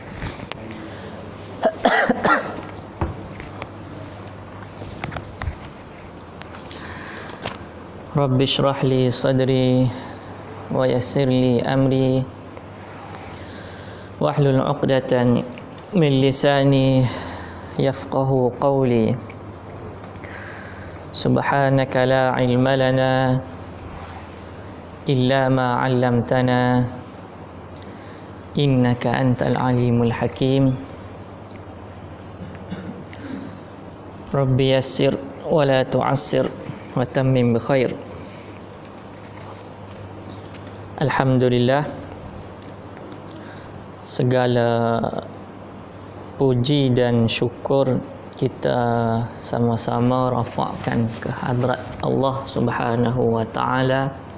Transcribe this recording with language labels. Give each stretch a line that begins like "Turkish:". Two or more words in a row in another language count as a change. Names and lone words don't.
Arabic: رب اشرح لي صدري ويسر لي أمري واحلل عقدة من لساني يفقهوا قولي. سبحانك لا علم لنا إلا ما علمتنا إنك أنت العليم الحكيم. رب يسر ولا تعسر وتمم بالخير.
Malay: Alhamdulillah, segala puji dan syukur kita sama-sama rafa'kan ke hadrat Allah
Arabic: سبحانه وتعالى,